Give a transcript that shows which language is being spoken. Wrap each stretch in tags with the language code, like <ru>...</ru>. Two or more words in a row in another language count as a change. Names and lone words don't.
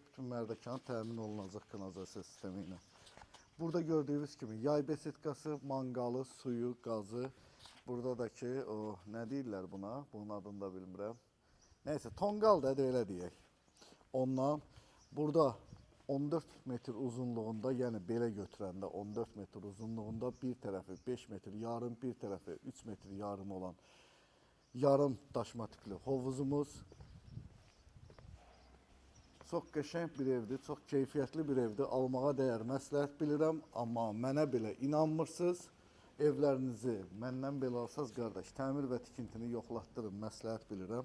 <az>Bütün Mərdəkan təmin olunacaq kanalizasiya sistemi ilə. Burada gördüyünüz kimi yay besetkası, mangalı, suyu, gazı. Burada da ki o nə deyirlər buna? Bunun adını da bilmirəm. Neyse tongal da elə deyək. Ondan burada 14 metre uzunluğunda, yani belə götürəndə 14 metre uzunluğunda bir tarafı 5 metre yarım, bir tarafı 3 metre yarım olan yarım daşma tipli hovuzumuz. Çox qəşəng bir evdir, çox keyfiyyətli bir evdir. Almağa dəyər məsləhət bilirəm, amma mənə belə inanmırsınız. Evlərinizi məndən belə alsaz qardaş, təmir və tikintini yoxlatdırın, məsləhət bilirəm.</az>